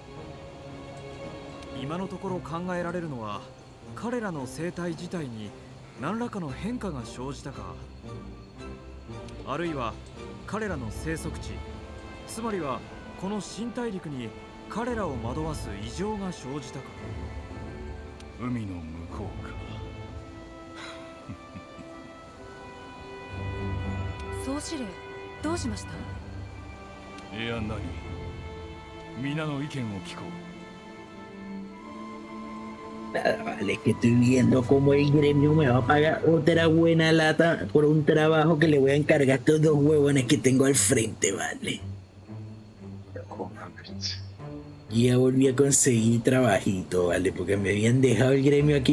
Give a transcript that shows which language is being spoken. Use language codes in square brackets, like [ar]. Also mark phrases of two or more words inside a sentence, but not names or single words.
[ja] 今のところ考えられるのは彼らの生態自体に何らかの変化が生じたか、あるいは彼らの生息地、つまりはこの新大陸に彼らを惑わす異常が生じたか。海の向こうか。総司令、どうしました？いや、何？皆の意見を聞こう。 [es] Nada, vale, que estoy viendo cómo el gremio me va a pagar otra buena lata por un trabajo que le voy a encargar a estos dos huevones que tengo al frente, vale. Y ya volví a conseguir trabajito, vale, porque me habían dejado el gremio aquí.